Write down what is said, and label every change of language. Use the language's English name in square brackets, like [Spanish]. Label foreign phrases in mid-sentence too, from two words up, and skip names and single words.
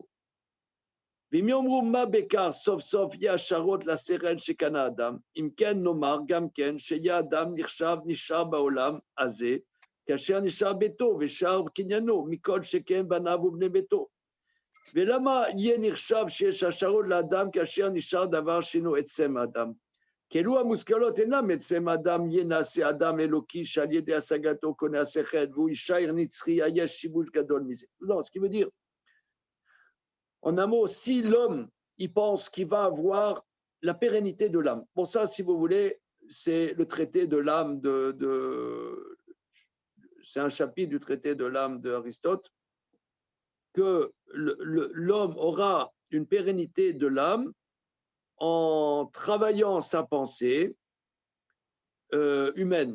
[Hebrew] ואם יאמרו מה בכך סוף סוף יהיה השערות לשכל שקנה אדם, אם כן נאמר גם כן שיהיה אדם נשאר בעולם הזה, כאשר נשאר ביתו ושאר קניינו, מכל שכן בניו ובני ביתו. ולמה יהיה נחשב שיש השערות לאדם כאשר נשאר דבר שאינו עצם האדם? כי אלו המושכלות אינם עצם האדם, יהיה נעשה אדם אלוקי שעל ידי השגתו קונה השכל, והוא יישאר נצחי, יש שיבוש גדול מזה. [French] Non, ce qui veut dire, en un mot, si l'homme, il pense qu'il va avoir la pérennité de l'âme. Bon, ça, si vous voulez, c'est le traité de l'âme c'est un chapitre du traité de l'âme d'Aristote, que l'homme aura une pérennité de l'âme en travaillant sa pensée humaine.